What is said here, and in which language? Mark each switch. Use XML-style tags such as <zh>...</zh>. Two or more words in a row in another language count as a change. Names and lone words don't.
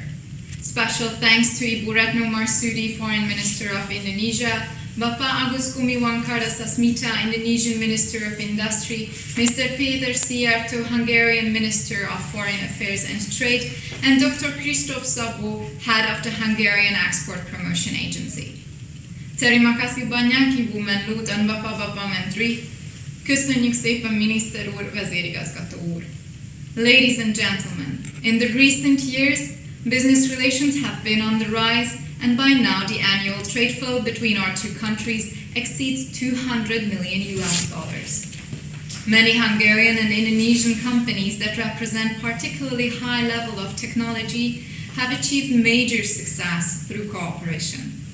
<en>Special thanks to Ibu Retno Marsudi, Foreign Minister of Indonesia, Bapak Agus Gumiwang Kartasasmita, Indonesian Minister of Industry, Mr. Peter Sijarto, Hungarian Minister of Foreign Affairs and Trade, and Dr. Christoph Szabó, Head of the Hungarian Export Promotion Agency.</en> <id>Terima kasih banyak Ibu Menlu dan Bapak-Bapak Menteri.</id> <hu>Köszönjük szépen Miniszter úr, vezérigazgató úr.</hu> <en>Ladies and gentlemen, in the recent years, business relations have been on the rise, and by now the annual trade flow between our two countries exceeds $200 million. Many Hungarian and Indonesian companies that represent particularly high level of technology have achieved major success through cooperation.</en>